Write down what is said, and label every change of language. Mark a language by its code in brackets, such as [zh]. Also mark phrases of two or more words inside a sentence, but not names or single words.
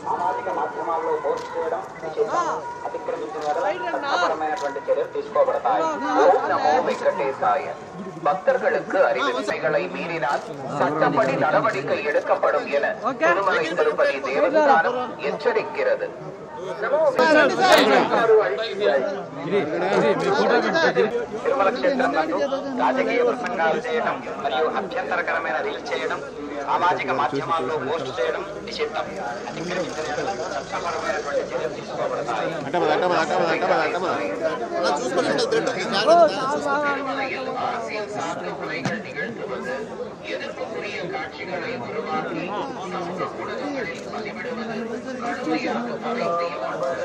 [ta] பக்தர்களுக்கு அறிவிப்பைகளை மீறினால் சட்டப்படி நடவடிக்கை எடுக்கப்படும் என திருமலை திருப்பதி தேவஸ்தானம் எச்சரிக்கிறது. [te] తిరుమల క్షేత్రంలో రాజకీయ ప్రసంగాలు చేయడం మరియు అభ్యంతరకరమైన రీల్స్ చేయడం సామాజిక మాధ్యమాల్లో పోస్ట్ చేయడం నిషిద్ధం. అతిక్రమించిన చట్టపరమైనటువంటి చర్యలు తీసుకోబడతాయి. [ta] அரசியல் சார்ந்த முறைகள் நிகழ்த்துவது எதிர்ப்புக்குரிய காட்சிகளை உருவாக்கி சமூக ஊடகங்களில் பதிவிடுவது கடுமையாக தடை செய்யப்பட்டது.